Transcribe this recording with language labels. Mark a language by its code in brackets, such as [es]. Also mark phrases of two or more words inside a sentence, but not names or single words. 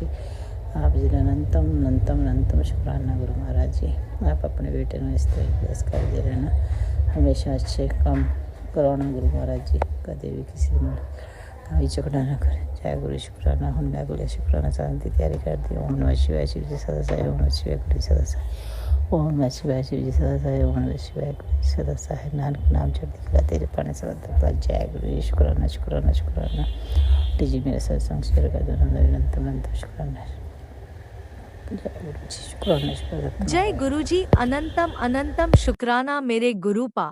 [pa] ਆਪ ਜੀ ਦਾ ਅਨੰਤਮ ਸ਼ੁਕਰਾਨਾ ਗੁਰੂ ਮਹਾਰਾਜ ਜੀ। ਆਪ ਆਪਣੇ ਬੇਟੇ ਨੂੰ ਇਸ ਤਰ੍ਹਾਂ ਬਲੈਸ ਕਰਦੇ ਰਹਿਣਾ, ਹਮੇਸ਼ਾ ਅੱਛੇ ਕੰਮ ਕਰਾਉਣਾ ਗੁਰੂ ਮਹਾਰਾਜ ਜੀ, ਕਦੇ ਵੀ ਕਿਸੇ ਨੂੰ ਵੀ ਝਗੜਾ ਨਾ ਕਰੇ। ਜੈ ਗੁਰੂ ਸ਼ੁਕਰਾਨਾ। ਹੁਣ ਮੈਂ ਅਗਲੇ ਸ਼ੁਕਰਾਨਾ ਸਾਹਿਬ ਦੀ ਤਿਆਰੀ ਕਰਦੀ ਹਾਂ। [hi] ਓਮ ਨਮः शिवाय शिव जी सदा सहाय, ओम नमः शिवाय गुरु जी सदा सहाय, ओम नमः शिवाय शिव जी सदा सहाय, ओम नमः शिवाय गुरु जी सदा सहाय। [pa] ਨਾਨਕ ਨਾਮ ਚੜ੍ਹਦੀ ਕਲਾ ਤੇਰੇ ਭਾਣੇ ਸਦਾ। [hi] जय गुरु जी, शुकराना शुकराना शुकराना। जी मेरा सत्संग शेयर कर दो, अनंतम शुकराना। जय गुरु जी, शुकराना शुकराना। जय गुरु जी, अनंतम शुक्राना मेरे गुरु पा।